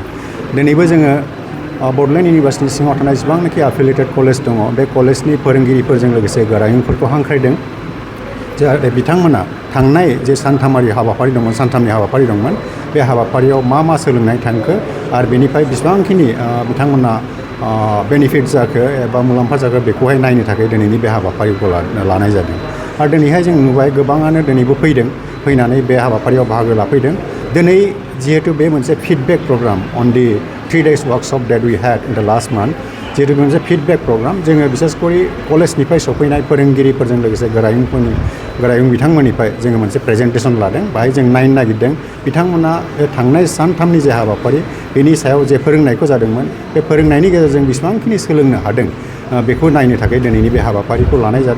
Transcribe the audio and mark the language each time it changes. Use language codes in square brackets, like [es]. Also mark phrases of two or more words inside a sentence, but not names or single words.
[brx] दिनैबो जोङो बड'लेण्ड इउनिभारसिटिनि सिङाव थानाय जेसेबांनाखि [en] affiliated college [brx] दङ बे कलेजनि फोरोंगिरिफोरजों लोगोसे गोरायुंफोरखौ हांख्रायदों जाहाथे बिथांमोना थांनाय जे सानथामारि हाबाफारि दंमोन, सानथामनि हाबाफारि दंमोन, बे हाबाफारियाव मा सोलोंनाय थांखो आरो बेनिफ्राय बेसेबांखिनि बिथांमोना बेनिफिट जाखो एबा मुलाम्फा जाखो बेखौहाय नायनो थाखाय दिनैनि बे हाबाफारिखौ लानाय जादों। आरो दिनैहाय जों नुबाय गोबाङानो दिनैबो फैनानै बे हाबाफारियाव बाहागो लाफैदों। दिनै जिहेतु बे मोनसे [en] feedback program on the 3 days workshop that we had in the last month, [brx] जिहेतु मोनसे [en] feedback program [brx] जोङो बिसेसकरि कलेजनिफ्राय सफैनाय फोरोंगिरिफोरजों लोगोसे गोरायुं बिथांमोननिफ्राय जोङो मोनसे प्रेजेन्टेसन लादों। बाहाय जों नायनो नागिरदों बिथांमोना बे थांनाय सानथामनि जे हाबाफारि बेनि सायाव जे फोरोंनायखौ जादोंमन बे फोरोंनायनि गेजेरजों बेसेबांखिनि सोलोंनो हादों बेखौ नायनो थाखाय दिनैनि बे हाबाफारिखौ लानाय जादों।